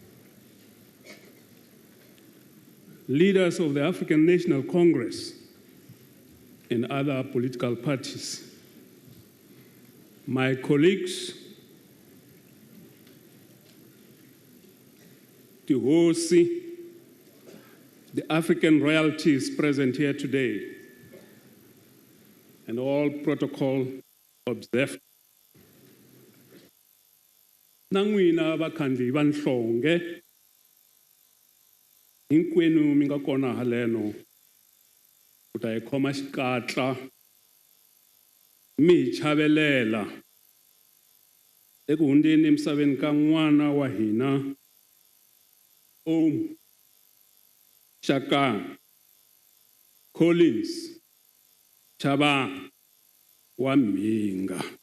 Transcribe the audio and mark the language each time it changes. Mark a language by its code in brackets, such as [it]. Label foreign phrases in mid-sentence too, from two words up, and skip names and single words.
[en] leaders of the African National Congress and other political parties, my colleagues, Tihosi, the African royalties present here today, and all protocol observed. [ts] Nanguina vakhandli vanhlonge hinkwenu mi nga kona haleno ku ta hi khoma xikatla mi hi chavelela eku hundzeni emisaveni ka n'wana wa hina Ohm Collins Chabane wa Mhinga.